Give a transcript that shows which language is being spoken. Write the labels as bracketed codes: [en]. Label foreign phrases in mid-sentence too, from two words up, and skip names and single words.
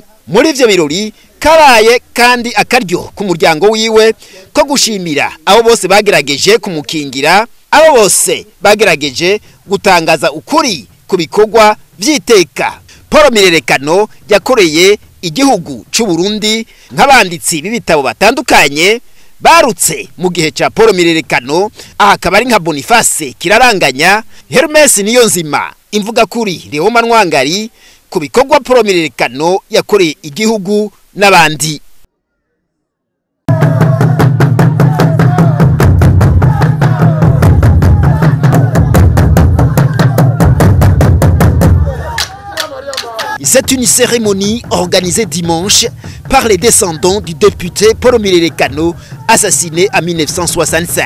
[rn] Muri ivyo birori karaye kandi akaryo ku muryango wiwe ko gushimira abo bose bagerageje kumukingira, abo bose bagerageje gutangaza ukuri ku bikorwa vy'iteka Paul Milerekano yakoreye igihugu cy'u Burundi, nk'abanditsi b'ibitabo batandukanye barutse mu gihe ca Paul Milerekano. Aha akaba ari nka Boniface Kiraranganya, Hermes Niyonzima, imvuga kuri Deo Manwangari ku bikorwa Paul Milerekano yakoreye igihugu n'abandi. [fr] C'est une cérémonie organisée dimanche par les descendants du député Paul Milerekano, assassiné en 1965.